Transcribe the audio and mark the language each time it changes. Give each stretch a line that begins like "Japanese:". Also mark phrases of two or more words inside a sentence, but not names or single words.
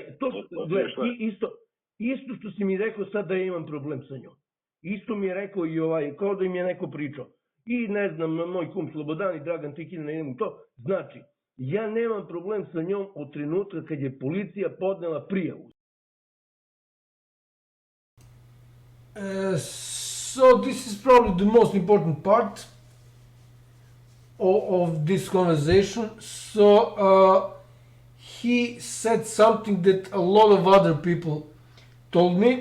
Serbian: Isto što si mi rekao sad da imam problem sa njom. Isto mi je rekao i kao da im je neko pričao. I ne znam, moj kum Slobodan i Dragan Tikin, ne idem u to. Znači, ja nemam problem sa njom od trenutka kad je policija podnela prijavu.
English: So this is probably the most important part of this conversation. So he said something that a lot of other people told me.